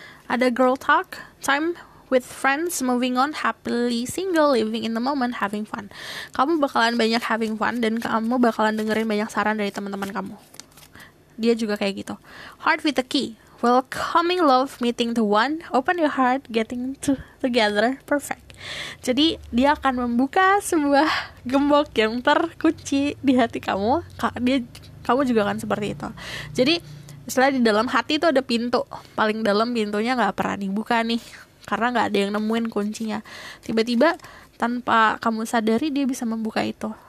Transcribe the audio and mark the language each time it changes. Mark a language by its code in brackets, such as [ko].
[en] Ada girl talk, time with friends, moving on, happily single, living in the moment, having fun. [id] Kamu bakalan banyak having fun, dan kamu bakalan dengerin banyak saran dari teman-teman kamu. Dia juga kayak gitu. [en] Heart with a key, welcoming love, meeting the one, open your heart, getting together, perfect. [id] Jadi dia akan membuka sebuah gembok yang terkunci di hati kamu. Kamu juga akan seperti itu. Jadi istilah di dalam hati itu ada pintu, paling dalam pintunya nggak pernah dibuka nih, karena nggak ada yang nemuin kuncinya. Tiba-tiba tanpa kamu sadari dia bisa membuka itu.